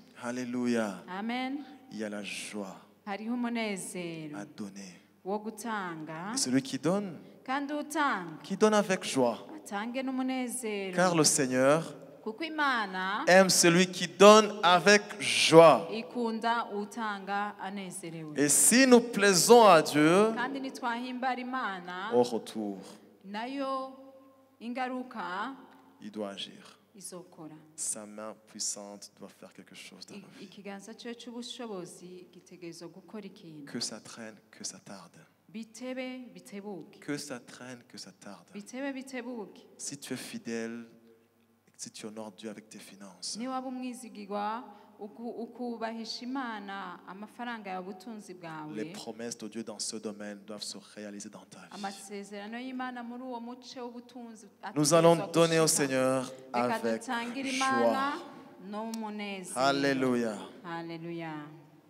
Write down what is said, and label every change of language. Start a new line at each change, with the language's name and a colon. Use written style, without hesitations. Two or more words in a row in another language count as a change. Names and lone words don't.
French: Alléluia. Amen. Il y a la joie
Rundi: Hariho umunezero
French: à donner.
Rundi: wo gutanga.
French: Et celui qui donne
Rundi: Kandi
French: avec joie.
Rundi: atange n'umunezero.
French: Car le Seigneur
Rundi: Kuko Imana
French: aime celui qui donne avec joie.
Rundi: ikunda utanga anezerewe.
French: Et si nous plaisons à Dieu,
Rundi: Kandi nitwahimbara Imana
French: au retour,
Rundi: nayo ingaruka
French: il doit agir.
Rundi: izokora.
French: Sa main puissante doit faire quelque chose dans nos vies.
Rundi: Ikiganza cyo cy'ubushobozi gitegerezwa gukora ikintu.
French: Que ça traîne, que ça tarde.
Rundi: Bitebe bitebuke.
French: Que ça traîne, que ça tarde.
Rundi: Bitebe bitebuke.
French: Si tu es fidèle, si tu honores Dieu avec tes finances,
Rundi: Ni waba umwizigirwa ukubahisha Imana amafaranga ya butunzi bwawe.
French: les promesses de Dieu dans ce domaine doivent se réaliser dans ta vie.
Rundi: Amasezerano y'Imana muri uwo muce w'ubutunzi.
French: Nous allons donner au Seigneur avec
Rundi: Reka dutangire
French: joie.
Rundi: Imana no munezero.
French: Alléluia.
Rundi: Hallelujah.